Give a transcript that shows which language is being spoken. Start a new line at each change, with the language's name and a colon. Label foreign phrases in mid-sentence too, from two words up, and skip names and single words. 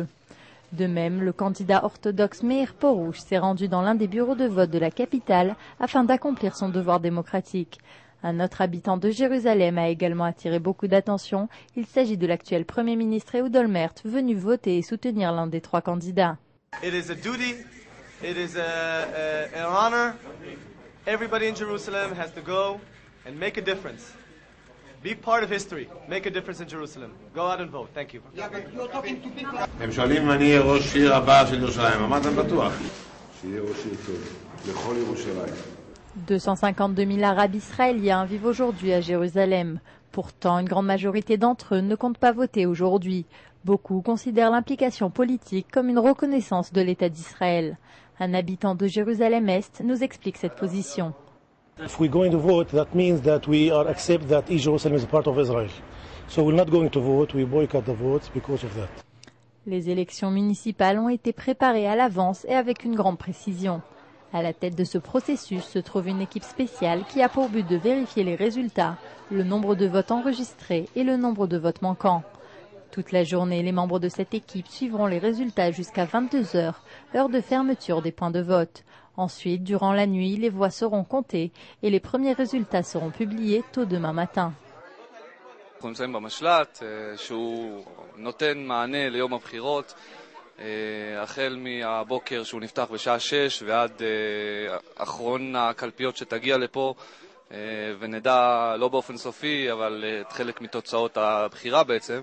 French: De même, le candidat orthodoxe Meir Porush s'est rendu dans l'un des bureaux de vote de la capitale afin d'accomplir son devoir démocratique. Un autre habitant de Jérusalem a également attiré beaucoup d'attention. Il s'agit de l'actuel Premier ministre Ehud Olmert, venu voter et soutenir l'un des trois candidats.
English: It is a duty, it is an honor. Everybody in Jerusalem has to go and make a difference. Be part of history. Make a difference in Jerusalem. Go out and vote. Thank you.
Hebrew: הם שואלים אם אני אהיה ראש עיר הבא של ירושלים. אמרתם בטוח. שיהיה ראש עיר טוב. לכל ירושלים.
French: 252 000 Arabes israéliens vivent aujourd'hui à Jérusalem. Pourtant, une grande majorité d'entre eux ne comptent pas voter aujourd'hui. Beaucoup considèrent l'implication politique comme une reconnaissance de l'État d'Israël. Un habitant de Jérusalem-Est nous explique cette position.
English: If we're going to vote, that means that we accept that East Jerusalem is a part of Israel. So we're not going to vote, we boycott the votes because of that.
French: Les élections municipales ont été préparées à l'avance et avec une grande précision. À la tête de ce processus se trouve une équipe spéciale qui a pour but de vérifier les résultats, le nombre de votes enregistrés et le nombre de votes manquants. Toute la journée, les membres de cette équipe suivront les résultats jusqu'à 22 heures, heure de fermeture des points de vote. Ensuite, durant la nuit, les voix seront comptées et les premiers résultats seront publiés tôt demain matin.
Hebrew: אנחנו נמצאים במשל"ט שהוא נותן מענה ליום הבחירות החל מהבוקר שהוא נפתח בשעה 6 ועד אחרון הקלפיות שתגיע לפה ונדע לא באופן סופי אבל חלק מתוצאות הבחירה בעצם.